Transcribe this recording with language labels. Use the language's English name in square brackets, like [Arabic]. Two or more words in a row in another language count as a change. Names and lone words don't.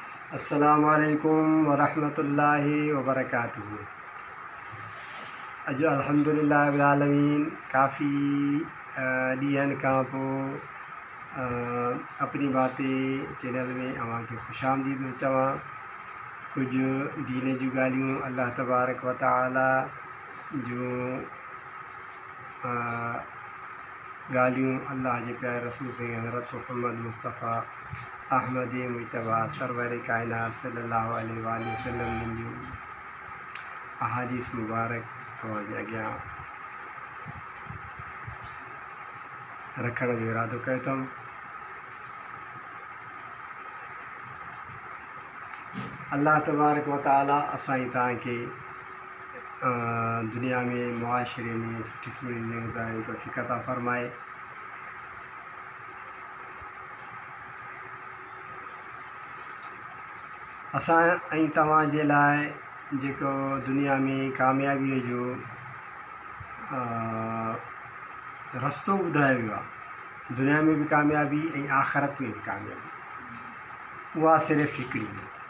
[Arabic] السلام عليكم ورحمة الله وبركاته. [Sindhi] अॼु [Arabic] الحمد لله رب العالمين [Sindhi] काफ़ी ॾींहंनि खां पोइ अपनी बातें चैनल में अव्हांखे ख़ुश आमदीद थो चवां। कुझु दीन जूं ॻाल्हियूं अल्लाह [Arabic] تبارك وتعالى [Sindhi] जूं ॻाल्हियूं अल्लाह जे प्यारे रसूल सैयद हज़रत मोहम्मद मुस्तफ़ा अहमद मुजतबा सरवर कायनात [Arabic] صلى الله عليه وسلم [Sindhi] जूं अहादीस मुबारक तव्हांजे अॻियां रखण जो इरादो कयो अथमि। अल्लाह [Arabic] تبارك وتعالى [Sindhi] असां तव्हांखे दुनिया में मुआशरे में सुठी सुठी ज़िंदगी गुज़ारण जी तौफ़ीक़ अता फ़रमाए। असां ऐं तव्हांजे लाइ जेको दुनिया में कामयाबीअ जो रस्तो ॿुधायो वियो आहे, दुनिया में भी कामयाबी ऐं आख़िरत में भी कामयाबी, उहा सिर्फ़ु हिकिड़ी आहे।